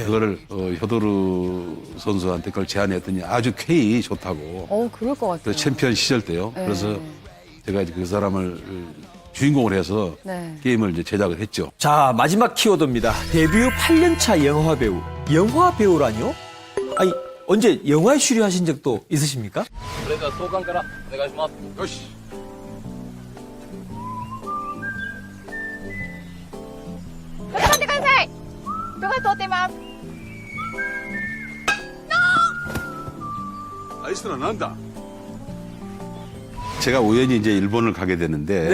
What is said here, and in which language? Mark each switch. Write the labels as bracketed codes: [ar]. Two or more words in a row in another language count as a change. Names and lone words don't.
[ko] 그거를 효도르 선수한테 그걸 제안했더니 아주 쾌히 좋다고. 그럴 것 같아요. 그래서 챔피언 시절 때요. 네. 그래서 제가 이제 그 사람을 주인공으로 해서 네. 게임을 이제 제작을 했죠. 자, 마지막 키워드입니다. 데뷔 후 8년차 영화 배우. 영화 배우라뇨? 아니, 언제 영화에 출연하신 적도 있으십니까? [ja] それでは総監からお願いします。よし. [ko] 아이스는 난다. 제가 우연히 이제 일본을 가게 됐는데